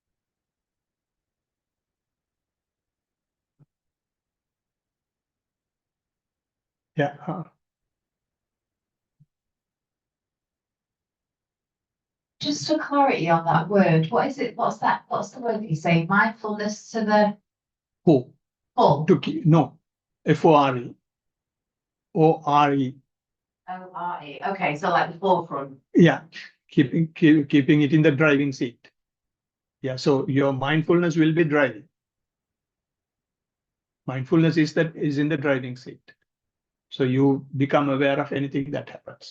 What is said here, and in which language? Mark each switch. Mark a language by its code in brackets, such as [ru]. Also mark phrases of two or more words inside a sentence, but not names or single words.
[en] Yeah. Just for clarity on that word, what is it? What's that? What's the word that you say? Mindfulness to the Fore. full. To keep, no. F-O-R-E. O-R-E. O-R-E. Okay, so like the forefront. Yeah. Keeping it in the driving seat. Yeah. So your mindfulness will be driving. Mindfulness is in the driving seat. So you become aware of anything that happens.